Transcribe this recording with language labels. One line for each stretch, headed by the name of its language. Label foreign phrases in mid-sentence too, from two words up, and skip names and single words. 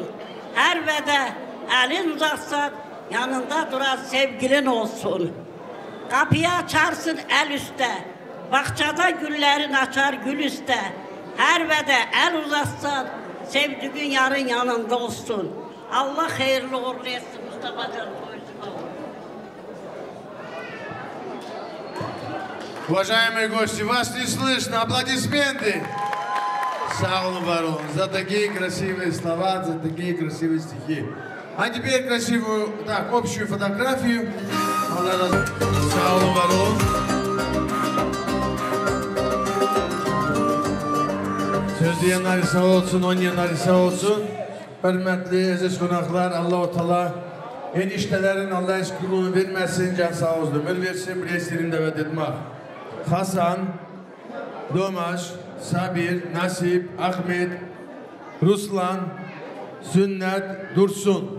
Turkish: Her vede elin uzatsan yanında duran sevgilin olsun. Kapıyı açarsın el üstte. Bahçada güllerin açar gül üstte. Her vede el uzatsan sevdiğin yarın yanında olsun. Allah hayırlı uğurlu etsin Mustafa Can.
Russian: Уважаемые гости, вас не слышно, аплодисменты! Саулу Барон, за такие красивые слова, за такие красивые стихи. А теперь красивую, так, общую фотографию. Саулу Барон.
Turkish: Söz diyenler sağ olsun, oynayanlar sağ olsun. Hürmetli aziz konaklar, Allah-u Teala eniştelerin Allah aşkına vermesin, can sağ olsun. Ömür versin, bileslerini davet etmek. Hasan, Domaş, Sabir, Nasip, Ahmet, Ruslan, Sünnet, Dursun.